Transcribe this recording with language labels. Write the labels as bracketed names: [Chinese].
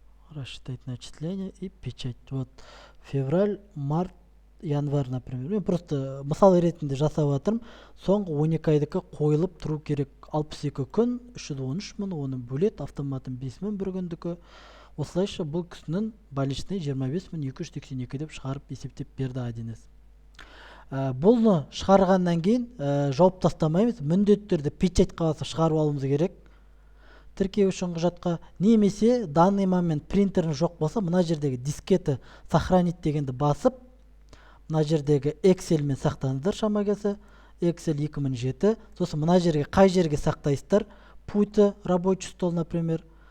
[Russian] Рассчитать начисление и печать. Вот февраль, март, январь, например. [Kazakh] Мен просто мысал ретінде жасап жатырмын. Соңғы 12 айдікі қойылып тұру керек. 62 күн, 313 мың, оны бөлет, автоматын 5 мың бір күндікі. Осылайша бұл кісінің больничный 25.282 деп шығарып есептеп берді Адинес. Бұлны шығарғаннан кейін жауып тастамаймыз. Міндетті түрде печать қағазы шығарып алуымыз керек. Тіркеу үшін құжатқа, немесе [Russian] данный момент [Kazakh] принтерін жоқ болса, мына жердегі дискеті сохранить дегенді басып, мына жердегі Excel мен сақтаңыздар шама келсе, Excel 2007. Сосын мына жерге қай жерге сақтайсыздар? [Russian] Пульті, рабочий стол, например.